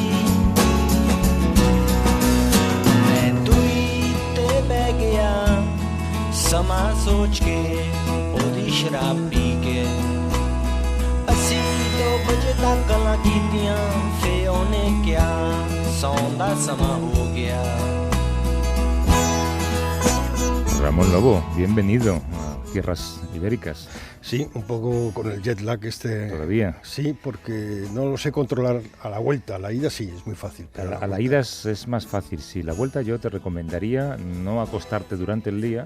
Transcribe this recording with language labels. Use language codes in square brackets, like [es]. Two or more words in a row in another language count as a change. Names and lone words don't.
[pa] ਮੈਂ ਤੁਈ ਤੇ ਬਹਿ ਗਿਆ ਸਮਾਂ ਸੋਚ ਕੇ ਓਹਦੀ ਸ਼ਰਾਬ ਪੀ ਕੇ ਅਸੀ 2 ਬਜੇ ਤਕ ਗੱਲਾਂ ਕੀਤੀਆਂ ਫੇ ਓਹਨੇ ਕਿਆ ਸੌਣ ਦਾ ਸਮਾਂ ਹੋ ਗਿਆ। [es] Ramón Lobo, bienvenido a Tierras Ibéricas. Sí, un poco con el [en] jet lag [es] ¿Todavía? Sí, porque no lo sé controlar a la vuelta. A la ida sí, es muy fácil. Pero a la ida es más fácil. Sí, la vuelta yo te recomendaría no acostarte durante el día.